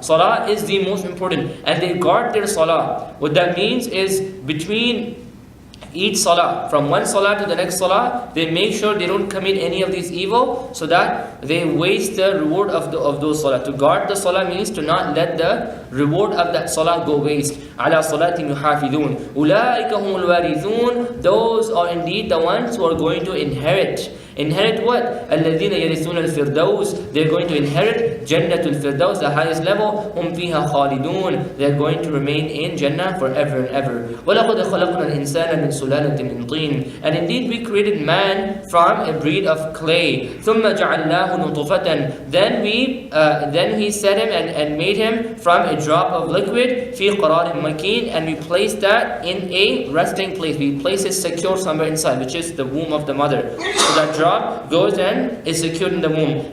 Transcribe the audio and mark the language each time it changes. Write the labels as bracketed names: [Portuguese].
[English] Salah is the most important, and they guard their salah. What that means is between each salah, from one salah to the next salah, they make sure they don't commit any of these evil, so that they waste the reward of those salah. To guard the salah means to not let the reward of that salah go waste. [Arabic] على صلاتهم يحافظون أولئك هم الوارثون. [English] Those are indeed the ones who are going to inherit. Inherit what? [Arabic] الذين يرثون الفردوس. [English] They're going to inherit جنة الفردوس, the highest level. [Arabic] هم فيها خالدون. [English] They're going to remain in Jannah forever and ever. [Arabic] ولقد خلقنا الإنسان من سلالة من طين. [English] And indeed we created man from a breed of clay. [Arabic] ثم جعلناه نطفة. [English] Then he set him and made him from a drop of liquid [Arabic] في قرار مكين, [English] and we placed that in a resting place. We place it secure somewhere inside, which is the womb of the mother. So that drop goes and is secured in the womb.